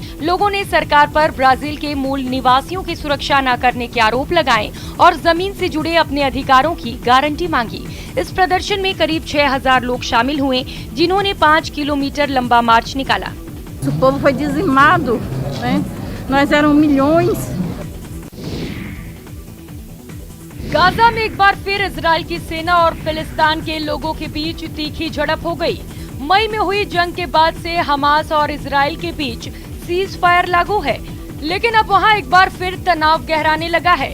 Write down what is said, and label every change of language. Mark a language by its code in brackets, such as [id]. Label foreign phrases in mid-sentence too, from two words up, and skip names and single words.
[hi] लोगों ने सरकार पर ब्राजील के मूल निवासियों की सुरक्षा न करने के आरोप लगाए और जमीन से जुड़े अपने अधिकारों की गारंटी मांगी। इस प्रदर्शन में करीब 6000 लोग शामिल हुए, जिन्होंने 5 किलोमीटर लंबा मार्च निकाला। [pt] O povo foi dizimado, né? Nós éramos milhões. [hi] गाजा में एक बार फिर इजराइल की सेना और फिलिस्तीन के लोगों के बीच तीखी झड़प हो गई। मई में हुई जंग के बाद से हमास और इजराइल के बीच [en] cease fire [hi] लागू है, लेकिन अब वहां एक बार फिर तनाव गहराने लगा है।